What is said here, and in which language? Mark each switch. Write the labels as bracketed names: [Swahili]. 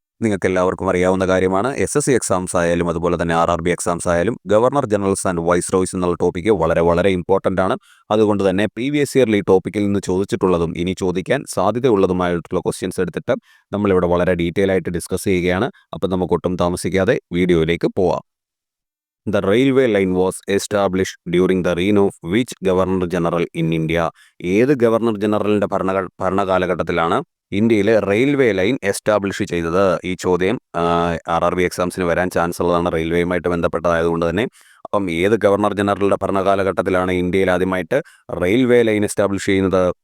[Malayalam] നിങ്ങൾക്ക് എല്ലാവർക്കും അറിയാവുന്ന കാര്യമാണ്, SSC എക്സാംസ് ആയാലും അതുപോലെ തന്നെ RRB എക്സാംസ് ആയാലും ഗവർണർ ജനറൽസ് ആൻഡ് വൈസ്രോയ്സ് എന്നുള്ള ടോപ്പിക്ക് വളരെ ഇമ്പോർട്ടൻ്റ് ആണ്. അതുകൊണ്ട് തന്നെ പ്രീവിയസ് ഇയറിൽ ഈ ടോപ്പിക്കിൽ നിന്ന് ചോദിച്ചിട്ടുള്ളതും ഇനി ചോദിക്കാൻ സാധ്യതയുള്ളതുമായിട്ടുള്ള ക്വസ്റ്റ്യൻസ് എടുത്തിട്ട് നമ്മളിവിടെ വളരെ ഡീറ്റെയിൽ ആയിട്ട് ഡിസ്കസ് ചെയ്യുകയാണ്. അപ്പം നമുക്ക് ഒട്ടും താമസിക്കാതെ വീഡിയോയിലേക്ക് പോവാം. [English] The railway line was established during the reign of which Governor General in India? [Malayalam] ഏത് ഗവർണർ ജനറലിൻ്റെ ഭരണകാലഘട്ടത്തിലാണ് ഇന്ത്യയിലെ റെയിൽവേ ലൈൻ എസ്റ്റാബ്ലിഷ് ചെയ്തത്? ഈ ചോദ്യം RRB എക്സാംസിന് വരാൻ ചാൻസ് ഉള്ളതാണ്, റെയിൽവേയുമായിട്ട് ബന്ധപ്പെട്ടതായതുകൊണ്ട് തന്നെ. അപ്പം ഏത് ഗവർണർ ജനറലിൻ്റെ ഭരണകാലഘട്ടത്തിലാണ് ഇന്ത്യയിൽ ആദ്യമായിട്ട് റെയിൽവേ ലൈൻ എസ്റ്റാബ്ലിഷ് ചെയ്യുന്നത്?